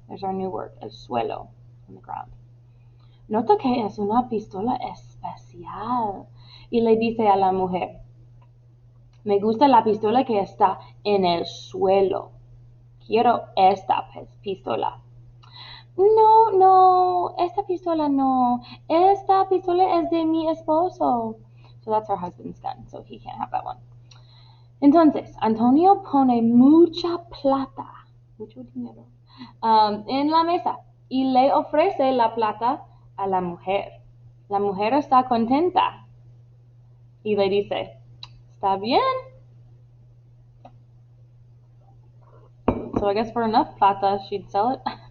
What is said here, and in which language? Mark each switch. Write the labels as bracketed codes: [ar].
[en] There's our new word, [es] el suelo, [en] on the ground. [es] Nota que es una pistola especial y le dice a la mujer, me gusta la pistola que está en el suelo. Quiero esta pistola. No, no, esta pistola no. Esta pistola es de mi esposo. [en] So that's her husband's gun, so he can't have that one. [es] Entonces, Antonio pone mucha plata, mucho dinero, en la mesa y le ofrece la plata a la mujer. La mujer está contenta y le dice, está bien. [en] So I guess for enough plata, she'd sell it.